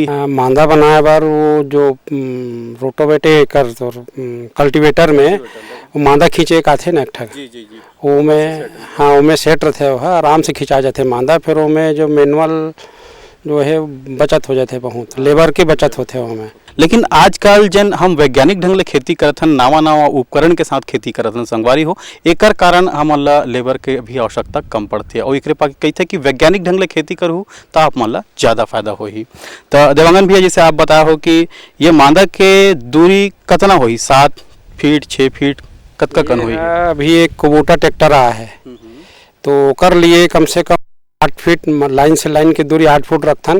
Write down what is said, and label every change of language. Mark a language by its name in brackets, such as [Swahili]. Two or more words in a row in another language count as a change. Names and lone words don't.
[Chhattisgarhi] मांदा बनाए बार वो जो रोटोवेटर कर तो कल्टीवेटर में वो मांदा खींचे एक आथे ना एक ठग, वो में हाँ वो में सेट रहते हो आराम से खिंचा जाते मांदा। फिर वो में जो मैनुअल जो है बचत हो जाते, बहुत लेबर के बचत होते हो में। लेकिन आजकल जन हम वैज्ञानिक ढंग ले खेती करत हन, नवा नवा उपकरण के साथ खेती करत हन संगवारी हो, एकर कारण हमन ला लेबर के भी आवश्यकता कम पड़ती है और एकरे पास कहते कि वैज्ञानिक ढंग ले खेती करूँ तो आप मन ला ज़्यादा फायदा होही। तो देवांगन भैया जैसे आप बताया हो कि ये मांदा के दूरी कितना होही, 7 फीट 6 फीट कतका कन होही? अभी एक कुबोटा ट्रैक्टर आया है तो कर लिए कम से कम 8 फीट लाइन से लाइन की दूरी 8 फुट रखथन।